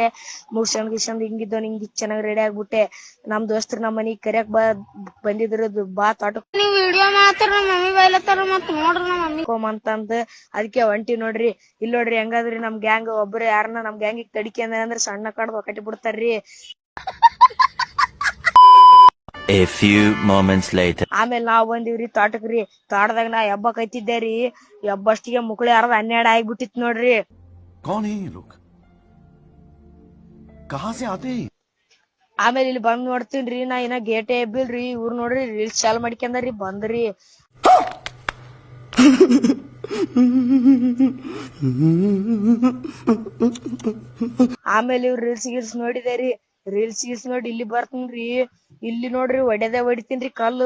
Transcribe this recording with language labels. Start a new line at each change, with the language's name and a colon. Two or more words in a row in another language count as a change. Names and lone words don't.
Kannada: ಮುಗಿಸ್ಕೊಂಡ್ ಹಿಂಗಿದ್ದವ್ ಹಿಂಗ್ ಚೆನ್ನಾಗಿ ರೆಡಿ ಆಗ್ಬಿಟ್ಟೆ. ನಮ್ ದೋಸ್ತರು ನಮ್ಮ ಮನಿಗ್ ಕರಿಯಕ್ ಬಂದಿದ್ರು. ಬಾ ತೋಟಕ್ ನೀವ್ ವಿಡಿಯೋ ಮಾಡ್ತಾರ ಮಮ್ಮಿ ಬೈಲತ್ತಾರ ಮತ್ ನೋಡ್ರಿ ನಮ್ಮ ಮಮ್ಮಿ ಅಂತಂದ್ ಅದಕ್ಕೆ ಒಂಟಿ ನೋಡ್ರಿ. ಇಲ್ಲಿ ನೋಡ್ರಿ ಹೆಂಗಾದ್ರಿ ನಮ್ ಗ್ಯಾಂಗ್ ಒಬ್ರು ಯಾರನ್ನ ನಮ್ ಗ್ಯಾಂಗಿಗ್ ತಡಿಕೆ ಅಂದ್ರೆ ಸಣ್ಣ ಕಡ್ದು ಕಟ್ಟಿ ಬಿಡ್ತಾರ್ರಿ.
English: A few moments later.
Kannada: ಆಮೇಲೆ ನಾವ್ ಬಂದಿವ್ರಿ ತೋಟಕ್ರಿ. ತೋಟದಾಗ ನಾ ಹಬ್ಬ ಕೈತಿದ್ದೇರಿ. ಹಬ್ಬಷ್ಟಿಗೆ ಮುಕ್ಳಿ ಯಾರದ 12 ಆಗ್ಬಿಟ್ಟಿತ್ ನೋಡ್ರಿ.
Hindi: कौन है ये लोग? कहां से आते हैं?
Kannada: ಆಮೇಲೆ ಇಲ್ಲಿ ಬಂದ್ ನೋಡ್ತೀನ್ರಿ ನಾ ಇನ್ನ ಗೇಟೆ ಎಬ್ಬಿಲ್ರಿ. ಇವ್ರು ನೋಡ್ರಿ ರೀಲ್ಸ್ ಚಾಲ್ ಮಾಡ್ಕೊಂಡ್ರಿ ಬಂದ್ರಿ. ಆಮೇಲೆ ಇವ್ರು ರೀಲ್ಸ್ ನೋಡಿದೇರಿ. ರೀಲ್ಸ್ ನೋಡಿ ಇಲ್ಲಿ ಬರ್ತನ್ರಿ. ಇಲ್ಲಿ ನೋಡ್ರಿ ಹೊಡಿತೀನ್ರಿ ಕಲ್ಲು.